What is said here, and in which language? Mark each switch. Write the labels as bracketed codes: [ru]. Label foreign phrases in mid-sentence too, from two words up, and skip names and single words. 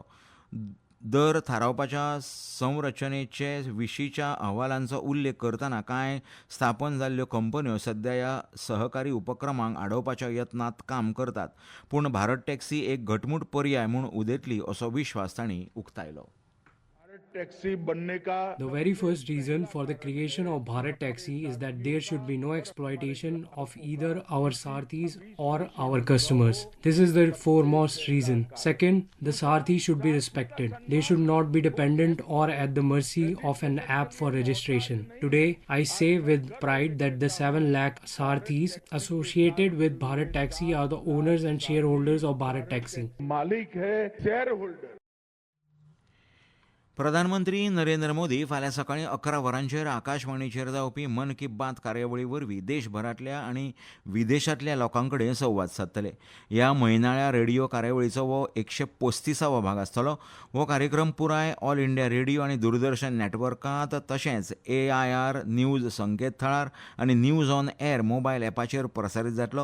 [kok] दर थारावपाच्या संरचनेचे विशींच्या अहवालांचो उल्लेख करतना कांय स्थापन जाल्ल्यो कंपन्यो सध्या ह्या सहकारी उपक्रमांक आडोवपाच्या यत्नांत काम करतात. पूण भारत टॅक्सी एक घटमूट पर्याय म्हूण उदेतली असो विश्वास तांणी उक्तायलो. [hi] टैक्सी बनने का [en] The very first reason for the creation of Bharat Taxi is that there should be no exploitation of either our Sarthis or our customers. This is the foremost reason. Second, the Sarthi should be respected. They should not be dependent or at the mercy of an app for registration. Today, I say with pride that the 7 lakh Sarthis associated with Bharat Taxi are the owners and shareholders of Bharat Taxi. [hi] मालिक है [en] share holder. [kok] प्रधानमंत्री नरेंद्र मोदी फाल्यां सकाळीं 11 वरांचेर आकाशवाणीचेर जावपी मन की बात कार्यावळी वरवीं देशभरांतल्या आनी विदेशांतल्या लोकां कडेन संवाद सादतले. ह्या म्हयनाळ्या रेडिओ कार्यावळीचो हो 135वो भाग आसतलो. हो कार्यक्रम पुराय ऑल इंडिया रेडिओ आनी दूरदर्शन नॅटवर्कांत तशेंच AIR न्यूज संकेतथळार आनी न्यूज ऑन एअर मोबायल ॲपाचेर प्रसारीत जातलो.